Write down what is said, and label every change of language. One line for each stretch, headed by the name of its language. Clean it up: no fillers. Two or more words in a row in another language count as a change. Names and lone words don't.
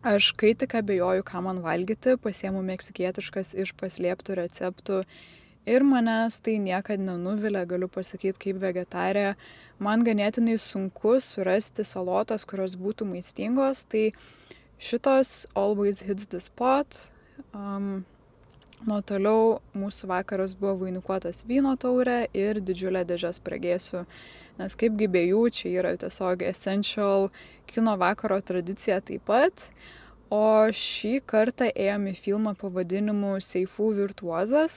Lithuanian: Aš kai tik abejoju, ką man valgyti, pasiemu meksikietiškas iš paslėptų receptų ir manęs tai niekad nenuvilia, galiu pasakyti, kaip vegetarė. Man ganėtinai sunku surasti salotas, kurios būtų maistingos, tai šitos
English: always hits the spot.
Lithuanian: Nuo toliau mūsų vakaras buvo vainikuotas vyno taurė ir didžiulę dėžę spragėsių, nes kaipgi be jų čia yra tiesiog essential kino vakaro tradicija taip pat. O šį kartą ėjom į filmą pavadinimu Seifų virtuozas.